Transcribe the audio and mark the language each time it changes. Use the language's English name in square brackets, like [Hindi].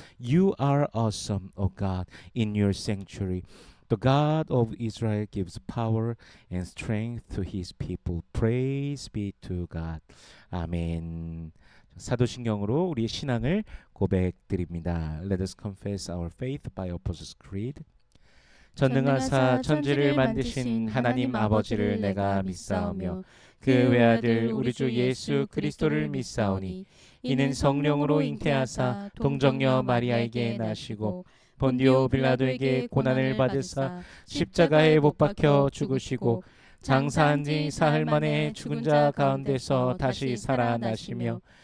[English] You are awesome, O God, in your sanctuary The God of Israel gives power and strength to his people. Praise be to God. 아멘. [Korean] 사도신경으로 우리의 신앙을 고백드립니다. [English] Let us confess our faith by Apostles' Creed. [Korean] 전능하사 천지를 만드신 하나님 아버지를 내가 믿사오며 그 외아들 우리 주 예수 그리스도를 믿사오니 이는 성령으로 잉태하사 동정녀 마리아에게 나시고 본디오 빌라도에게 고난을 받으사 십자가에 못 박혀 죽으시고 장사한 지 사흘 만에 죽은 자 가운데서 다시 살아나시며